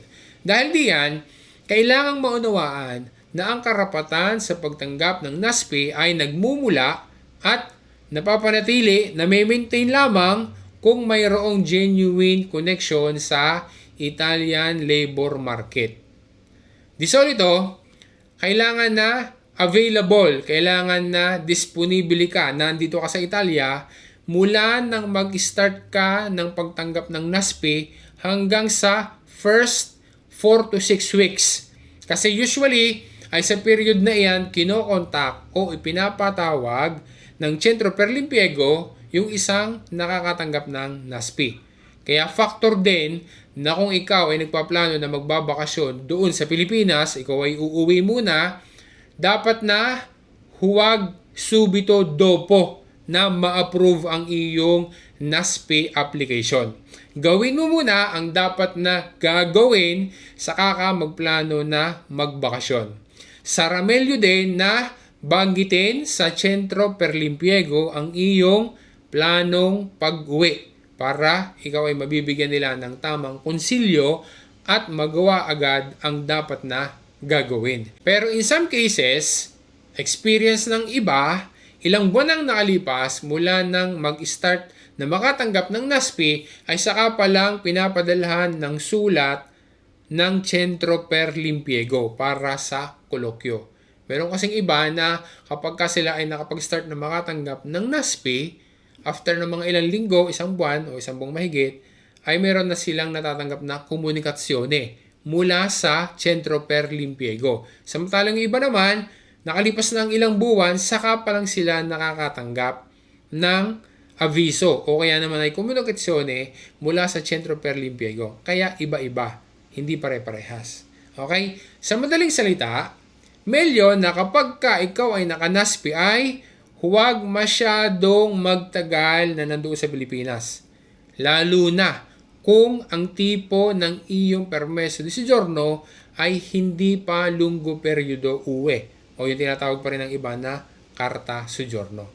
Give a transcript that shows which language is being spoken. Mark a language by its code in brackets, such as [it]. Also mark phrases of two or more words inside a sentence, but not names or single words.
[tl] Dahil diyan, kailangang maunawaan na ang karapatan sa pagtanggap ng NASP ay nagmumula at napapanatili na may maintain lamang kung mayroong [en] genuine connection [tl] sa [en] Italian labor market. [it] Di solito, [tl] kailangan na available, kailangan na disponibili ka, nandito ka sa Italia, mula nang mag-start ka ng pagtanggap ng NASP hanggang sa [en] first 4 to 6 weeks. [tl] Kasi usually, ay sa period na iyan, kinokontak o ipinapatawag ng Centro per l'Impiego yung isang nakakatanggap ng NASP. Kaya factor din na kung ikaw ay nagpaplano na magbabakasyon doon sa Pilipinas, ikaw ay uuwi muna, dapat na huwag [it] subito dopo [tl] na ma-approve ang iyong NASP application. Gawin mo muna ang dapat na gagawin saka ka magplano na magbakasyon. Sa Ramelio din na banggitin sa Centro per l'Impiego ang iyong planong pag-uwi para ikaw ay mabibigyan nila ng tamang konsilyo at magawa agad ang dapat na gagawin. Pero [en] in some cases, [tl] experience ng iba, ilang buwan ang nakalipas mula nang mag-start na makatanggap ng NASP ay saka pa lang pinapadalhan ng sulat ng Centro per l'Impiego para sa kolokyo. Meron kasing iba na kapag sila ay nakapag-start na makatanggap ng NASP, after ng mga ilang linggo, isang buwan o isang buwang mahigit, ay meron na silang natatanggap na komunikasyone mula sa Centro per l'Impiego. Samantalang yung iba naman, nakalipas na ang ilang buwan, saka pa lang sila nakakatanggap ng aviso o kaya naman ay komunikasyone mula sa Centro per l'Impiego. Kaya iba-iba, hindi pare-parehas. Okay? Sa madaling salita, melyo na kapag ka ikaw ay naka-NASP ay huwag masyadong magtagal na nandoon sa Pilipinas. Lalo na kung ang tipo ng iyong [it] permeso di soggiorno [tl] ay hindi pa [it] lunggo periodo [tl] uwi o yung tinatawag pa rin ng iba na [it] karta soggiorno.